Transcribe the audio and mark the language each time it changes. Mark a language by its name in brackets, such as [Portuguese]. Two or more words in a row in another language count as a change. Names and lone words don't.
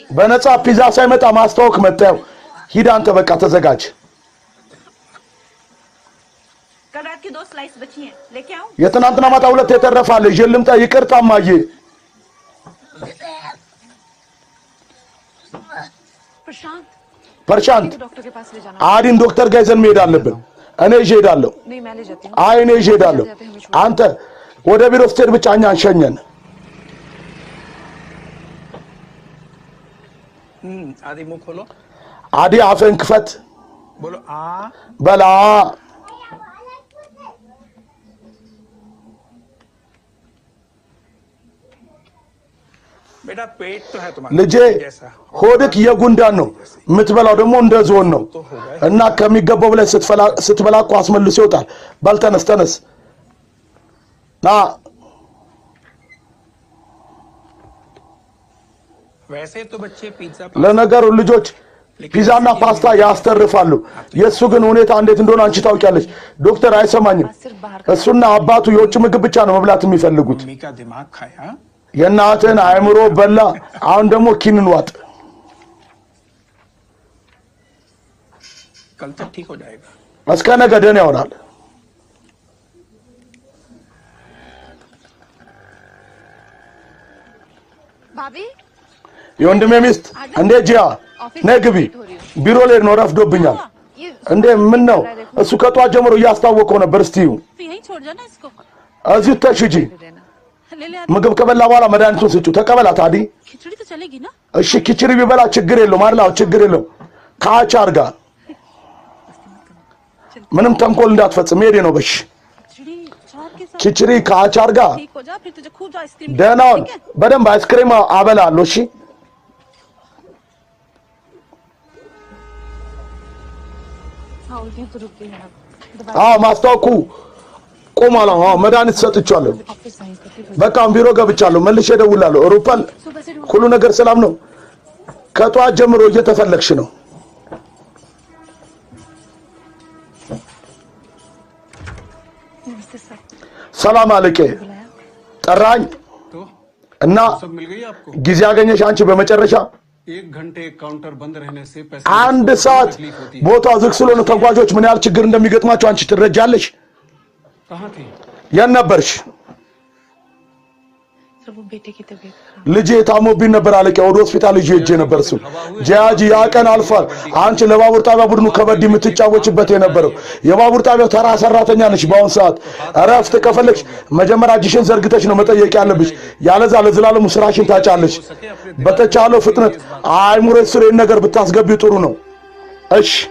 [Amharic] በነፃ ፒዛ ሳይመጣ ማስታወቅ መጣው። ሂድ አንተ በቃ ተዘጋጅ። [Hindi] कल रात की 2 स्लाइस बची हैं लेके आऊं [Amharic] የትናንትና ማታ ሁለት የተረፋለ ይዤ ልምጣ? ይቅርታ እማዬ። [Hindi] प्रशांत [Amharic] ፐርሻንት [Hindi] डॉक्टर के पास ले जाना [Amharic] አዲን ዶክተር ጋር ይዘን መሄድ አለብን። እኔ ይዤ እሄዳለሁ። [Hindi] नहीं मैं ले जाती हूँ [Amharic] አይ እኔ ይዤ እሄዳለሁ። አንተ ወደ ቢሮ ስትሄድ ብቻ እኛን ሸኘን። [Hindi] आदि मुंह खोलो [Amharic] አዲ አፍህን ክፈት [Hindi] बोलो आ [Amharic] በላ። [Hindi] बेटा पेट तो है तुम्हारा [Amharic] ልጄ [Hindi] जैसा [Amharic] ሆድክ የጉንዳን ነው፣ የምትበላው ደግሞ እንደ ዝሆን ነው እና ከሚገባው በላይ ስትበላ እኮ አስመልሶ ይወጣል። በል ተነስ ተነስ ና። [Hindi] वैसे तो बच्चे पिज्जा [Amharic] ለነገሩ ልጆች ፒዛና ፓስታ ያስተርፋሉ። የእሱ ግን ሁኔታ እንዴት እንደሆነ አንቺ ታውቂያለሽ። ዶክተር አይሰማኝም። እሱና አባቱ የውጭ ምግብ ብቻ ነው መብላት የሚፈልጉት። [Hindi] मम्मी का दिमाग खाया [Amharic] የእናትህን አእምሮ በላ። አሁን ደግሞ ኪንን ዋጥ። [Hindi] कल तक ठीक हो जाएगा [Amharic] እስከ ነገ ደህና ይሆናል። [Hindi] भाभी [Amharic] የወንድሜ ሚስት እንዴ ጂያ ነይ ግቢ። ቢሮ ላይ ነው ረፍዶብኛል። [Hindi] ये [Amharic] እንዴ ምን ነው? እሱ ከጧት ጀምሮ እያስታወቀው ነበር። እስቲ [Hindi] यहीं छोड़ जाना इसको [Amharic] እዚሁ ተሽጂ። [Hindi] देना ले ले [Amharic] ምግብ ከበላ በኋላ መድኃኒቱን ስጩ። ተቀበላት አዲ። [Hindi] खिचड़ी तो चलेगी ना [Amharic] እሺ ኪችሪ ቢበላ ችግር የለውም አይደል? አዎ ችግር የለውም። ከአቻር ጋር ምንም ተንኮል እንዳትፈጽም። ሄዴ ነው በሽ [Hindi] खिचड़ी चार के साथ [Amharic] ኪችሪ ከአቻር ጋር [Hindi] ठीक हो जा फिर तुझे खूब आइसक्रीम [Amharic] ደህናውን በደንብ አይስክሪም አበላለሁ። እሺ [Hindi] हाँ उल्टी तो रुक गई है अब [Amharic] አዎ ማስታወቁ ቆሟል። አዎ መድኃኒት ሰጥቻለሁ። [Hindi] ऑफिस आई तो [Amharic] በቃ አሁን ቢሮ ገብቻለሁ። መልሼ እደውላለሁ። ሩፓል [Hindi] सुबह से [Amharic] ሁሉ ነገር ሰላም ነው? ከጧት ጀምሮ እየተፈለግሽ ነው። [Hindi] नमस्ते सर [Amharic] ሰላም አለቄ [Hindi] बुलाया [Amharic] ጠራኝ [Hindi] तो [Amharic] እና [Hindi] सब मिल गई आपको [Amharic] ጊዜ ያገኘሽ አንቺ በመጨረሻ [Hindi] 1 घंटे काउंटर बंद रहने से पैसे [Amharic] አንድ ሰዓት ቦታው ዝግ ስለሆነ ተጓዦች ምን ያህል ችግር እንደሚገጥማቸው አንቺ ትረጃለሽ። [Hindi] कहाँ थी [Amharic] የት ነበርሽ? [Hindi] सर वो बेटे की तबीयत खराब [Amharic] ልጄ ታሞብኝ ነበር አለቄ። ወደ ሆስፒታል ይዤ ሄጄ ነበር። እሱ ጂያጂ ያ ቀን አልፏል። አንቺ ለባቡር ጣቢያ ቡድኑ ከበድ የምትጫወችበት የነበረው የባቡር ጣቢያው ተራ ሰራተኛ ነሽ። በአሁን ሰዓት እረፍት ከፈለግሽ መጀመሪያ እጅሽን ዘርግተሽ ነው መጠየቅ ያለብሽ። ያለዛ ለዘላለሙ ስራሽን ታጫለሽ። በተቻለው ፍጥነት አይሙሬ ስር ይህን ነገር ብታስገቢ ጥሩ ነው። እሺ